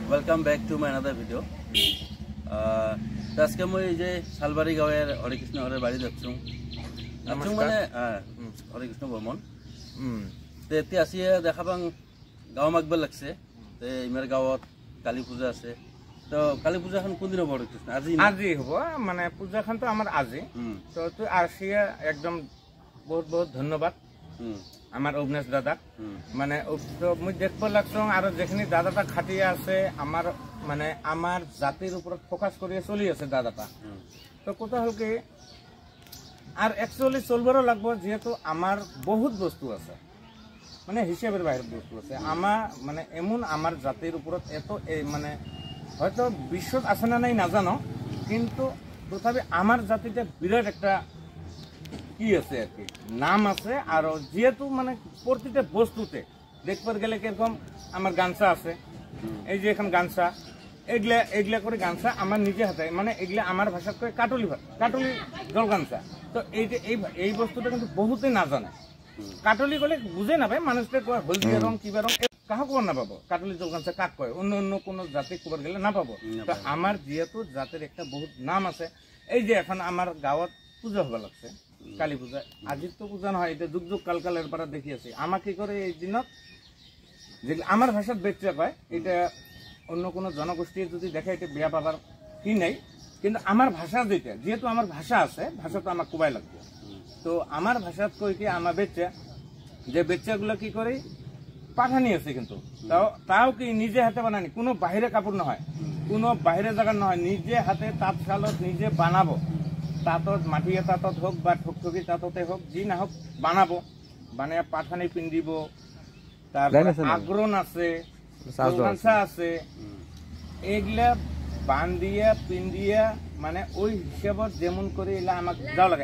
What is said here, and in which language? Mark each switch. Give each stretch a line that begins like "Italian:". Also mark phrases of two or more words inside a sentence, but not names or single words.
English: Welcome back to my another video.
Rangpuri: আজকে মই যে শালবাড়ি গাঁৱেৰ হৰিকৃষ্ণ হৰৰ বাড়ি যাচ্ছ মানে হৰিকৃষ্ণ বৰ্মন এতিয়া আসি দেখা পাং গাঁও মাগব লাগছে ইমাৰ গাঁৱত কালী পূজা আছে। তো কালী পূজাখন কোনদিন হ'ব হৰিকৃষ্ণ? আজি হ'ব মানে পূজাখন তো আমাৰ আজি। তো তুই আসিয়া একদম বহুত বহুত ধন্যবাদ আমার অগ্নেশ দাদা। মানে মুই দেখব লাগছ আর যেখানে দাদাটা খাটিয়ে আছে আমার মানে আমার জাতির উপর ফোকাস করিয়ে চলি আছে দাদাটা। তো কথা হল কি আর একচুয়ালি চলবারও লাগবো, যেহেতু আমার বহুত বস্তু আছে মানে হিসেবের বাইরের বস্তু আছে। আমার মানে এমন আমার জাতির উপর এত মানে হয়তো বিশ্বত আছে না নাই নাজানো, কিন্তু তথাপি আমার জাতিতে বিরাট একটা কি আছে আর কি নাম আছে। আর যেহেতু মানে প্রতিটা বস্তুতে দেখবার গেলে কিরকম আমার গামছা আছে, এই যে এখন গামছা এগুলা এগুলা করে গামছা আমার নিজে হাতে মানে এগুলা আমার ভাষা করে কাটলি জল গামছা। তো এই বস্তুটা কিন্তু বহুতে না জানে। কাটলি গলে বুঝে না পায় মানুষকে কয় হলদিয়া রং কিবা রং কাহা কবার না পাবো। কাটলি জল গামছা কাক কয় অন্য অন্য কোনো জাতি কবার গেলে না পাবো। তো আমার যেহেতু জাতের একটা বহুত নাম আছে, এই যে এখন আমার গাঁৱত পূজা হবা লাগছে কালী পূজা। আজির তো পূজা নহয়, এটা যুগ যুগ কালকালের পর দেখি আছে। আমার কি করে এই দিনত যেগুলো আমার ভাষাত বেচা কয়, এটা অন্য কোনো জনগোষ্ঠীর যদি দেখে এটা বেয়া পাবার কি নাই, কিন্তু আমার ভাষা যেটা যেহেতু আমার ভাষা আছে, ভাষা তো আমার কুবাই লাগবে। তো আমার ভাষাত কই কি আমার বেচা যে বেচাগুলো কি করে পাঠানি আছে, কিন্তু তাও কি নিজে হাতে বানানি, কোনো বাহিরে কাপড় নহয়, কোনো বাহিরে জায়গা নহয়, নিজে হাতে তাঁতশালত নিজে বানাবো। তাঁতত মাটিয়া তাঁতত হোক বা ঠকঠকি তাঁততে হোক, যি না হোক বানাবো, বানিয়ে পাঠানি পিন্ধিব। তারপর আগ্রন আছে, গামছা আছে, এগুলা বান্ধিয়া পিন্ধিয়া মানে ওই হিসাবত যেমন করে এলা আমাক যাওয়া লাগে।